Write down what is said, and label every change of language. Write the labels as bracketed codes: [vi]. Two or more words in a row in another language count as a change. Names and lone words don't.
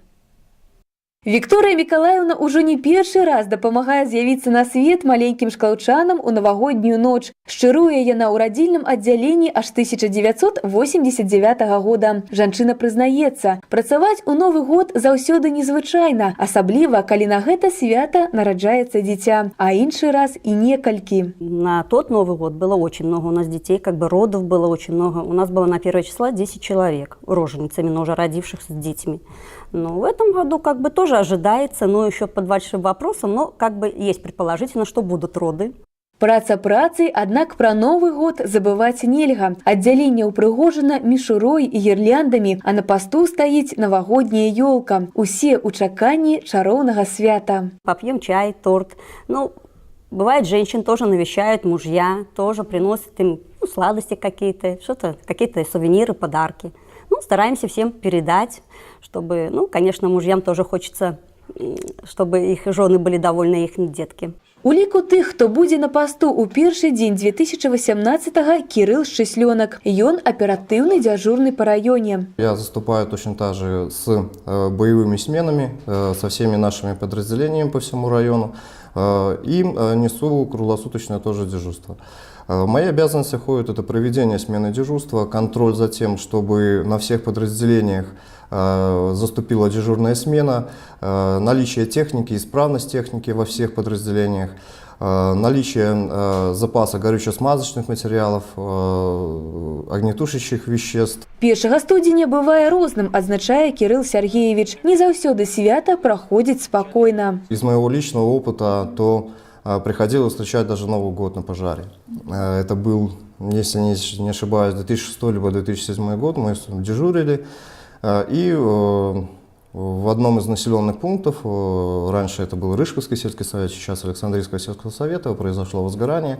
[be] Вікторыя Мікалаеўна ўжо не першы раз дапамагае з'явіцца на свет маленькім шклаўчанам у навагоднюю ноч. Шчыруе яна ў радзільным аддзяленні аж 1989 года. Жанчына прызнаецца, працаваць у Новы год заўсёды незвычайна, асабліва, калі на гэта свята нараджаецца дзіця, а іншы раз і некалькі. [ru] На тот Новый год было очень много у нас детей, родов было очень много. У нас было на 1 числа 10 человек, рожениц, именно уже родившихся с детьми. Но в этом году тоже ожидается, но еще под большим вопросом, но есть предположительно, что будут роды. [be] Праца працай, аднак пра Новы год забываць нельга. Аддзяленне ўпрыгожана мішурой і гірляндамі, а на пасту стаіць навагодняя ёлка. Усе ў чаканні чароўнага свята. [ru] Попьем чай, торт. Бывает, женщин тоже навещают мужья, тоже приносят им сладости какие-то, какие-то сувениры, подарки. Стараемся всем передать, чтобы, конечно, мужьям тоже хочется, чтобы их жены были довольны, их детки. [be] У ліку тых, хто будзе на пасту ў першы дзень 2018-го, Кирилл Счислёнок. [ru] Ён оперативный дежурный по районе. Я заступаю точно так же с боевыми сменами, со всеми нашими подразделениями по всему району и несу круглосуточное тоже дежурство. В мои обязанности входит это проведение смены дежурства, контроль за тем, чтобы на всех подразделениях заступила дежурная смена, наличие техники, исправность техники во всех подразделениях, наличие запаса горюче-смазочных материалов, огнетушащих веществ. [be] 1 студзеня бывае розным, адзначае Кирилл Сергеевич. Не заўсёды свята праходзіць спокойно. [ru] Из моего личного опыта, то приходилось встречать даже Новый год на пожаре. Это был, если не ошибаюсь, 2006 либо 2007 год. Мы дежурили. И в одном из населенных пунктов, раньше это был Рыжковский сельский совет, сейчас Александрийского сельского совета, произошло возгорание.